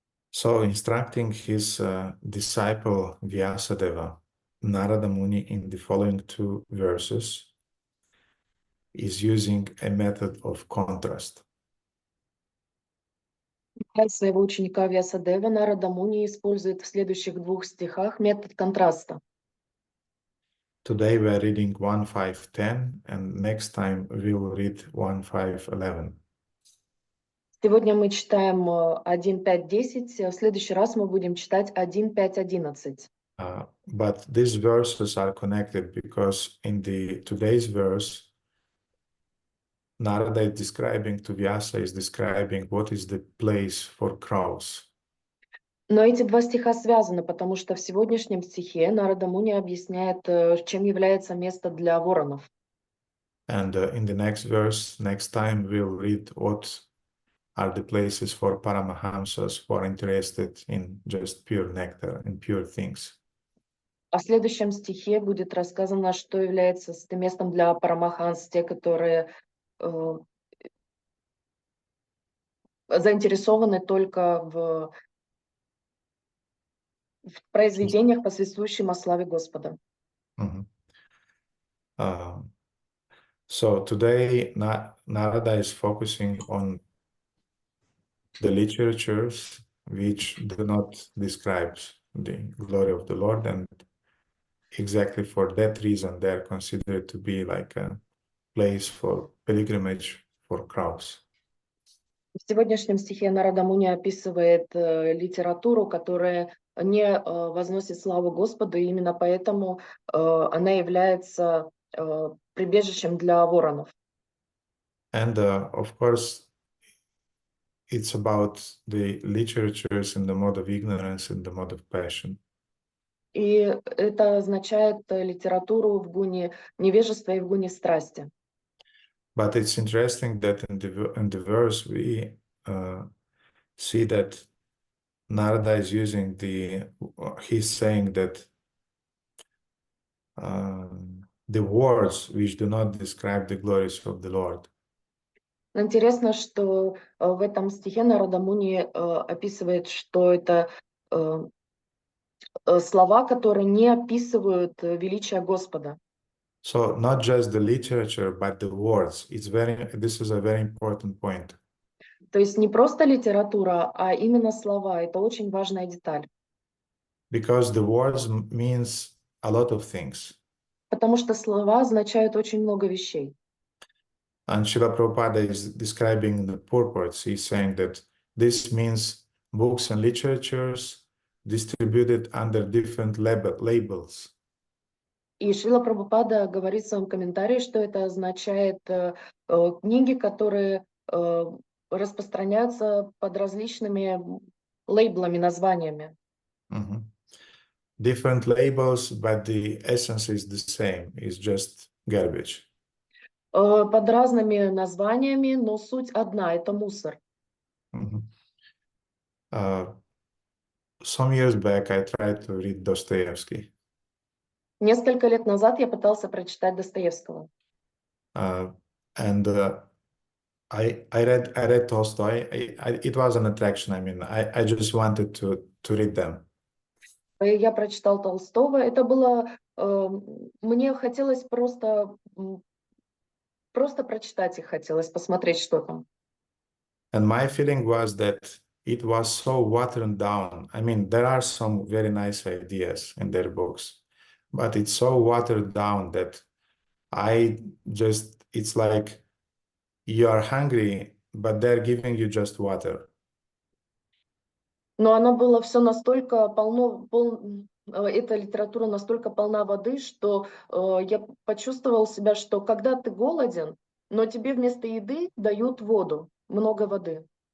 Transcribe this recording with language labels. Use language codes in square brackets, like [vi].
[en] So, instructing his disciple Vyasadeva, Narada Muni, in the following two verses, is using a method of contrast. [ru] Для своего ученика Вьясадева Нарада Муни использует в следующих двух стихах метод контраста. [en] Today we are reading 1.5.10 and next time we will read 1.5.11. [ru] Сегодня мы читаем 1.5.10, в следующий раз мы будем читать 1.5.11. [en] But these verses are connected because in the today's verse, Narada is describing to Vyasa, is describing what is the place for crows. [ru] Но эти два стиха связаны, потому что в сегодняшнем стихе Нарада Муни объясняет, чем является место для воронов. [en] And in the next verse, next time we'll read what are the places for Paramahamsas who are interested in just pure nectar and pure things. [ru] А в следующем стихе будет рассказано, что является местом для парамаханс, те, которые заинтересованы только в произведениях, посвящающих о славе Господа. [en] So today Narada is focusing on the literatures which do not describe the glory of the Lord, and exactly for that reason they are considered to be like a place for pilgrimage for crows. [ru] В сегодняшнем стихе Нарада Муни описывает литературу, которая не возносит славу Господу, и именно поэтому она является прибежищем для воронов. [en] And of course, it's about the literatures in the mode of ignorance and the mode of passion. [ru] И это означает литературу в гуне невежества и в гуне страсти. [en] But it's interesting that in the verse we see that Narada is using he's saying that the words which do not describe the glories of the Lord. [ru] Интересно, что в этом стихе Нарада Муни описывает, что это слова, которые не описывают величие Господа. [en] So not just the literature, but the words. This is a very important point. [ru] То есть не просто литература, а именно слова. Это очень важная деталь. [en] Because the words means a lot of things. [ru] Потому что слова означают очень много вещей. [en] And Srila Prabhupada is describing the purports. He's saying that this means books and literatures distributed under different labels. [ru] И Шрила Прабхупада говорит в своем комментарии, что это означает книги, которые распространяются под различными лейблами, названиями. [en] Different labels, but the essence is the same. It's just garbage. [ru] Под разными названиями, но суть одна, это мусор. [en] Some years back, I tried to read Dostoevsky. [ru] Несколько лет назад я пытался прочитать Достоевского. [en] And I read Tolstoy. It was an attraction. I mean, I just wanted to read them. [ru] Я прочитал Толстого. Это было... Мне хотелось просто прочитать их хотелось, посмотреть, что там. [en] And my feeling was that it was so watered down. I mean, there are some very nice ideas in their books, but it's so watered down that it's like you are hungry, but they're giving you just water. [ru] Но оно было все настолько эта литература настолько полна воды, что я почувствовал себя, что когда ты голоден, но тебе вместо еды дают воду, много воды.